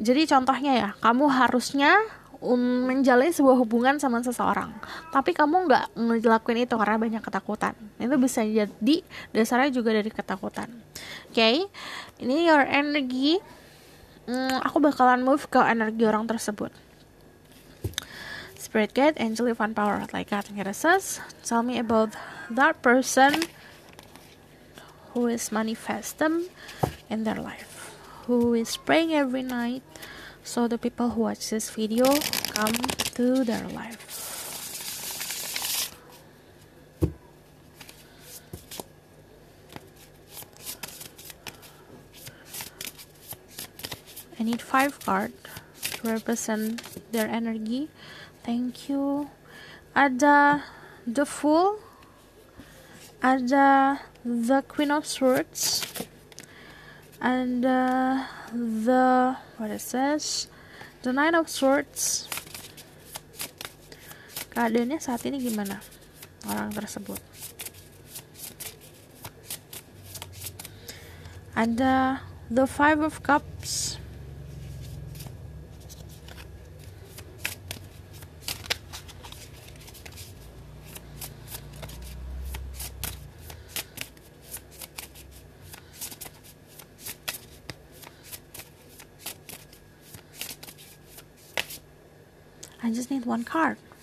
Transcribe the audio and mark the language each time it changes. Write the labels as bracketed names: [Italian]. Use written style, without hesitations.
[Indonesian] Jadi contohnya ya, kamu harusnya menjalin sebuah hubungan sama seseorang, tapi kamu nggak ngelakuin itu karena banyak ketakutan. Itu bisa jadi dasarnya juga dari ketakutan. Oke, ini [English] your energy. [Indonesian] Aku bakalan move ke energi orang tersebut. [English] Spirit guide, angel, divine power, like God and goddesses, tell me about that person who is manifesting in their life, who is praying every night, so the people who watch this video come to their life. I need 5 cards to represent their energy. Thank you. Ada the Fool, ada the Queen of Swords, and the what it says, the Nine of Swords. [Indonesian] Keadaannya saat ini gimana orang tersebut? [English] Ada the Five of Cups, I just need 1 card.